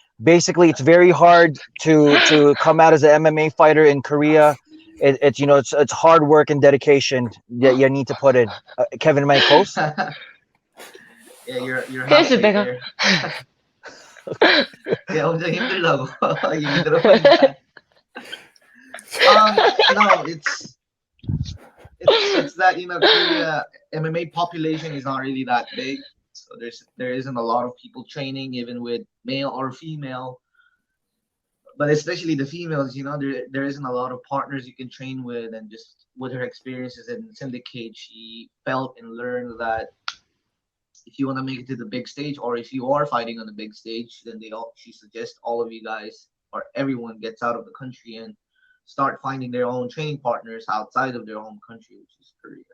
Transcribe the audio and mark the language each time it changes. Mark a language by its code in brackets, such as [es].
[en] Basically, it's very hard to come out as an MMA fighter in Korea. It's hard work and dedication that you need to put in. Kevin, am I close? Yeah, you're halfway there. [ko] Yeah, 엄청 힘들다고 얘기 들어보니까. [en] No, it's that Korea MMA population is not really that big, so there isn't a lot of people training, even with male or female. But especially the females, there isn't a lot of partners you can train with, and just with her experiences in Syndicate, she felt and learned that if you want to make it to the big stage, or if you are fighting on the big stage, then she suggests all of you guys or everyone gets out of the country and start finding their own training partners outside of their home country, which is Korea.